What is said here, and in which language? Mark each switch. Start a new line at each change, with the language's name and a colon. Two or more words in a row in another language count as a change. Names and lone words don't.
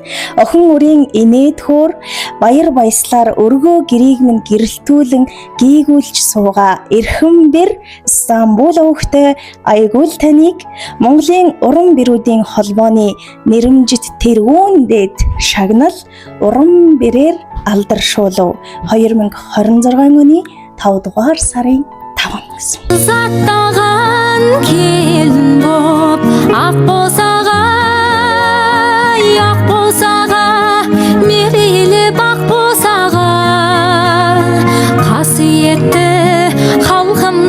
Mongolian: Охин үрийн инээд хөөр баяр баяслаар өргөө гэрийг минь гэрэлтүүлэн гийгүүлж суугаа эрхэм бэр Стамбул өвгтэй Айгүл таныг Монголын уран бэрүүдийн холбооны нэрэмжит тэргүүн дээд шагнал уран бэрээр алдаршуулав 2026 оны 5 дугаар сарын 5-нд.
Kazakh: Заттаған келін боп ақ босаға, ақ босаға, мерейлі бақ босаға, қасиетті халық